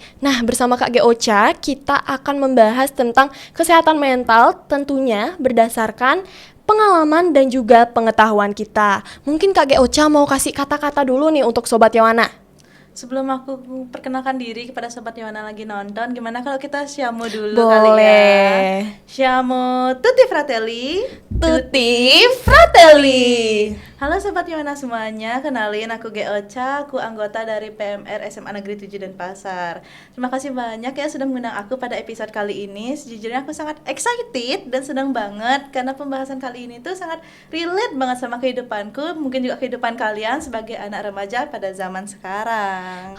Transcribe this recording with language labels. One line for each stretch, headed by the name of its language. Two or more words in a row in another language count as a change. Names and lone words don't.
Indonesian: Nah, bersama Kak Geocha, kita akan membahas tentang kesehatan mental tentunya berdasarkan pengalaman dan juga pengetahuan kita. Mungkin Kak Geocha mau kasih kata-kata dulu nih untuk Sobat Yohana. Sebelum aku perkenalkan diri kepada Sobat Yohana lagi nonton, gimana kalau kita Siamo dulu Boleh. kali ya?
Italian: Siamo tutti fratelli. Tutti fratelli.
Indonesian: Halo Sobat Yohana semuanya, kenalin aku Geocha, aku anggota dari PMR SMA Negeri 7 Denpasar. Terima kasih banyak ya sudah mengundang aku pada episode kali ini. Sejujurnya aku sangat excited dan senang banget karena pembahasan kali ini tuh sangat relate banget sama kehidupanku, mungkin juga kehidupan kalian sebagai anak remaja pada zaman sekarang.